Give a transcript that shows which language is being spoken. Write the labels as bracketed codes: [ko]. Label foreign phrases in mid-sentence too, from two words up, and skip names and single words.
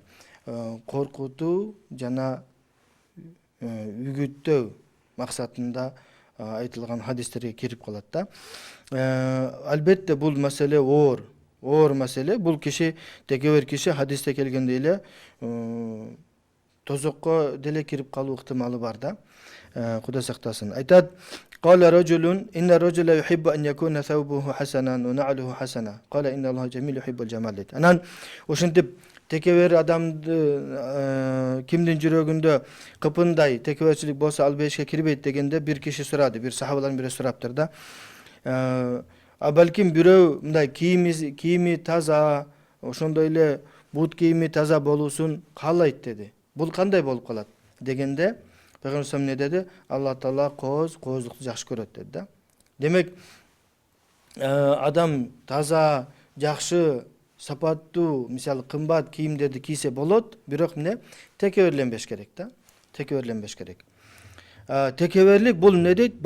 [ky] Коркутуу жана үгүттөө максатында айтылган хадистерге кирип калат да. Албетте бул маселе оор маселе. Бул киши, текебер киши хадисте келгендей эле тозокко деле кирип калуу ыктымалы бар да. Кудай сактасын. [ar] Айтат: "قال رجل إن الرجل يحب أن يكون ثوبه حسنا ونعله حسنة. قال إن الله جميل يحب الجمال" дейт. [ky] Анан ошентип текебер адамды кимдин жүрөгүндө кыпындай текеберчилик болсо ал бейишке кирбейт дегенде бир киши сурады, бир сахабалардын бири сураптыр да. Балким бирөө мындай кийими таза, ошондой эле бут кийими таза болуусун каалайт деди. Бул кандай болуп калат дегенде Пайгамбар [ar] صلى الله عليه وسلم [ky] не деди? Алла Таала кооздукту жакшы көрөт деди да. Демек адам таза, жакшы, сапаттуу, мисалы кымбат кийимдерди кийсе болот, бирок эмне текеберленбеш керек да. Текеберленбеш керек. Текеберлик бул эмне дейт?